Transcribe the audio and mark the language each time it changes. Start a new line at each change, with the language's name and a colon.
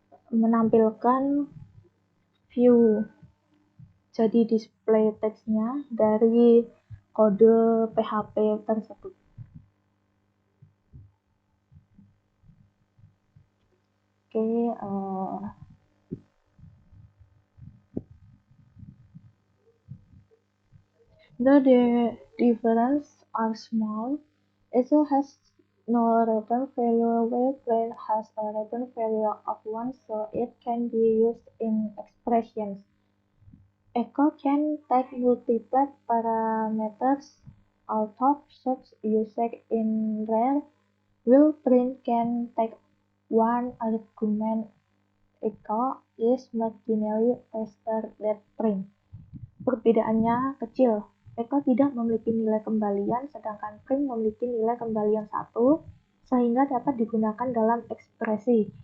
Indonesian: menampilkan view, jadi display teksnya dari kode PHP tersebut.
English: Oke, the differences are small. It has no return value, while plain has a return value of 1, so it can be used in expressions. Echo can take multiple parameters out of such usage in rare, while print can take one argument. Echo is marginally faster than print.
Indonesian: Perbedaannya kecil. Echo tidak memiliki nilai kembalian, sedangkan print memiliki nilai kembalian 1, sehingga dapat digunakan dalam ekspresi.